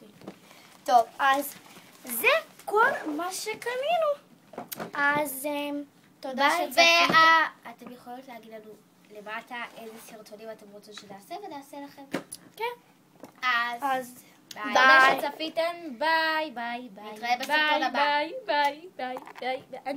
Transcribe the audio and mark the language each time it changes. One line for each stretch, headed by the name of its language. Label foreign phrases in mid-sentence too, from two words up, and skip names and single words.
Hebrew: טוב, אז זה כל מה שקנינו. אז תודה שצפית. ואתם יכולות להגיד לנו למטה איזה סרטונים אתם רוצים שנעשה ונעשה לכם. כן. אז תודה שצפיתם,
English: bye bye bye.
Hebrew: נתראה בסרטון ביי הבא.
English: bye bye bye bye.